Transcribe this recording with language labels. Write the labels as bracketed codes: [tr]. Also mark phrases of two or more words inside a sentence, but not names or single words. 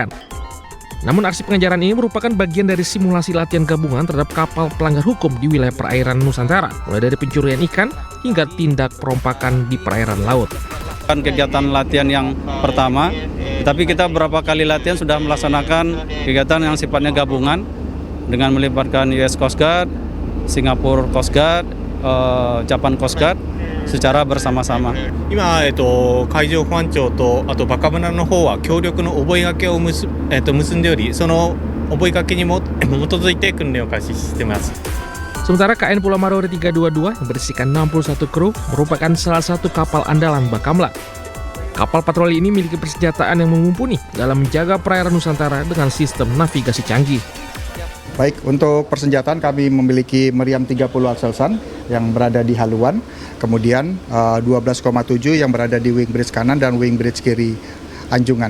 [id] Namun aksi pengejaran ini merupakan bagian dari simulasi latihan gabungan terhadap kapal pelanggar hukum di wilayah perairan Nusantara, mulai dari pencurian ikan hingga tindak perompakan di perairan laut. Kegiatan latihan yang pertama, tapi kita beberapa kali latihan sudah melaksanakan kegiatan yang sifatnya gabungan dengan melibatkan US Coast Guard, Singapore Coast Guard, Japan Coast Guard secara bersama-sama. [ja] 今、海上保安庁とあとバカムラの方は協力の覚書を結んでおり、その覚書に基づいて訓練を開始しています。 [id] Sementara KN Pulau Marore 322 yang berisikan 61 kru merupakan salah satu kapal andalan Bakamla. Kapal patroli ini memiliki persenjataan yang mumpuni dalam menjaga perairan Nusantara dengan sistem navigasi canggih. Baik, untuk persenjataan kami memiliki meriam 30 Aselsan yang berada di haluan, kemudian 12,7 yang berada di [en] wing bridge [id] kanan dan [en] wing bridge [id] kiri anjungan.